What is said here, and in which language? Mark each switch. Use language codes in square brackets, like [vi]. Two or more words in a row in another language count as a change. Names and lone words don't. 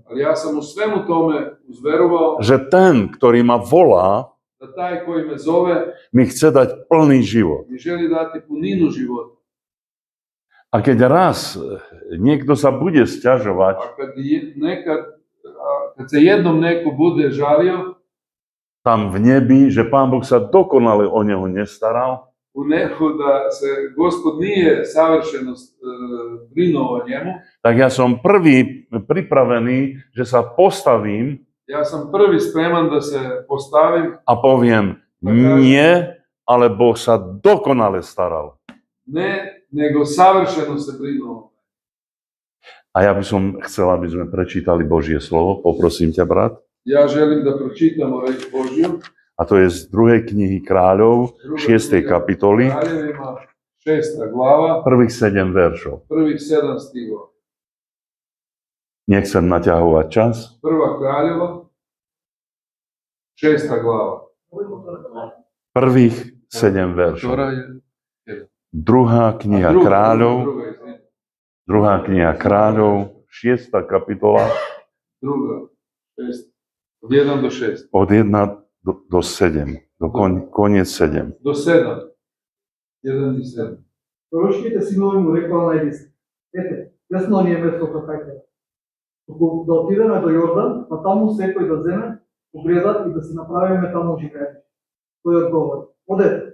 [sr] Ali ja sam u svemu tome uzverovao [sk] že ten, ktorý ma volá, [sr] da taj koji me zove [sk] mi chce dať plný život. [sr] mi želi dati puninu života. [sk] A keď raz niekto sa bude sťažovať, [sr] A kad se jednom neko bude žalio [sk] tam v nebi, že Pán Boh sa dokonale o neho nestaral, [sr] u nehu da se Gospod nije savršeno brinuo o njemu, [sk] tak ja som prvý pripravený, že sa postavím [sr] ja sam prvi spreman da se postavim, [sk] a poviem, nie, ale Boh sa dokonale staral. [sr] ne, nego savršeno se brinuo. [sk] A ja by som chcel, aby sme prečítali Božie slovo. Poprosím ťa, brat. [sr] Ja želim da pročitamo reč Božju. [sk] A to je z 2. knihy Kráľov, 6. kapitoly, [sr] Kraljevima, 6. glava, [sk] prvých 7 veršov. [sr] prvih 7 stihova. [sk] Nechcem naťahovať čas. [sr] Prva Kraljeva, 6. glava. [sk] Prvých 7 veršov. Ktorá je? Druhá kniha Kráľov, druhá kniha Kráľov, 6. kapitola, [sr] Druga, 6. Od 1 do 6. [sk] od 1 do 7, koniec 7. [mk] До 7. 1 и 7. Пророчките синови му рекоа најди се. Ете, десно ни е место кај Туку да отидеме до Јордан, па таму секој да земе, погледат и да си направиме таму живење. Тој одговори: Одете.